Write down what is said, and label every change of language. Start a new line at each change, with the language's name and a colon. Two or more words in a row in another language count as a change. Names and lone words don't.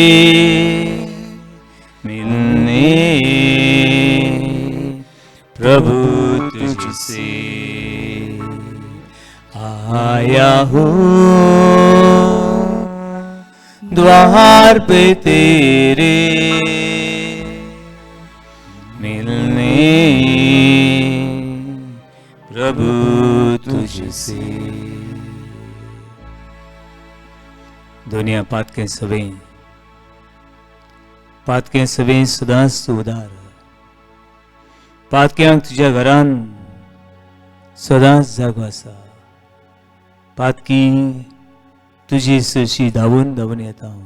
Hindi: मिलने, प्रभु तुझसे आया हूँ द्वार पे तेरे मिलने, प्रभु तुझसे.
Konkani: दुनिया पातकें सवें सदांच उदार, पातक्यांक तुझ्या घरान सदांच जागो आसा. पातकी तुजी सशी धांवून धांवून येता.